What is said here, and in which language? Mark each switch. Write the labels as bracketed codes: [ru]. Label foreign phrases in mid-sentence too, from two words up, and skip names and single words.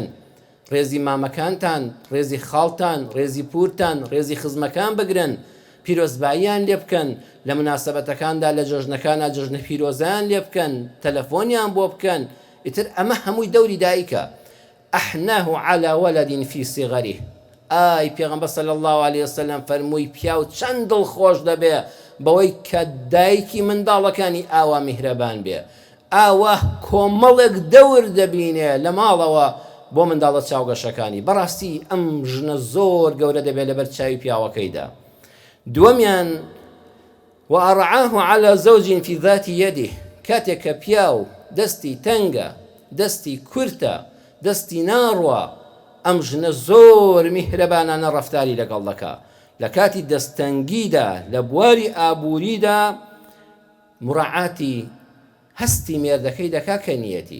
[ckb] ڕێزی مامەکانتان، ڕێزی خاڵتان، ڕێزی پورتان، ڕێزی خزمەکان بگرن، پیرۆزباییان لێ بکەن، لە مناسبەتەکاندا لە جەژنەکانە جەژنە پیرۆزیان لێ بکەن، تەلەفۆنیان بۆ بکەن. ئیتر ئەمە هەمووی دەوری دایکە. [ar] ئەحناه على ولد في صغره. [ckb] ئای پێغەمبەر [ar] صلی الله عليه وسلم [ckb] فەرمووی پیاو چەند دڵخۆش دەبێ بەوەی کە دایکی منداڵەکانی ئاوا میهرەبان بێ، ئاوا کۆمەڵێک دەور دەبینێ لە ماڵەوە بۆ منداڵە چاوگەشەکانی. بەڕاستی ئەم ژنە زۆر گەورە دەبێت لەبەر چاوی پیاوەکەیدا. [ar] دووەمیان وأرعاه على زوج في ذات يده. [ckb] کاتێک کە پیاو دەستی تەنگە، دەستی کورتە، دەستی ناڕوە، ئەم ژنە زۆر میهرەبانانە ڕەفتاری لەگەڵ دەکا. لە کاتی دەستەنگیدا لە بواری ئابووریدا مراعاتی هەستی مێردەکەی دەکا کە نیەتی.